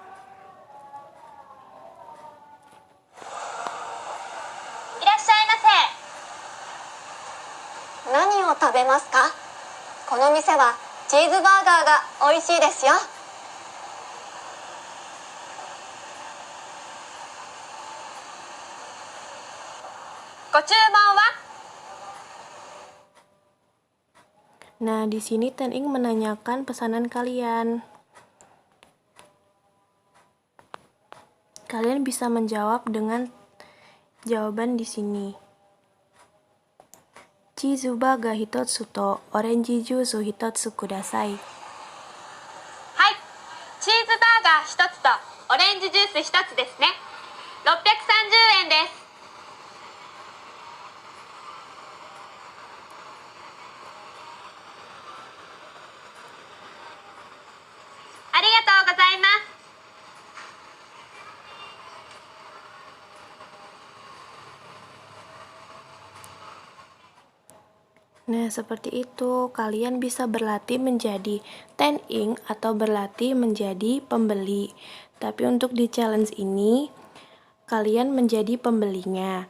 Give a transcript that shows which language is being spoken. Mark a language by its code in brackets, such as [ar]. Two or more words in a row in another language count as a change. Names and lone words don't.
[ja] いらっしゃいませ。何を食べますか？この店はチーズバーガーが美味しいですよ。ご注文は？ [id] Nah, di sini ten-ing menanyakan pesanan kalian. Kalian bisa menjawab dengan jawaban di sini. [ja] チーズバーガー一つとオレンジジュース一つください. はい、チーズバーガー1つとオレンジジュース1つですね。630円です。ありがとうございます。 [id] Nah, seperti itu. Kalian bisa berlatih menjadi ten-ing atau berlatih menjadi pembeli. Tapi untuk di challenge ini, kalian menjadi pembelinya.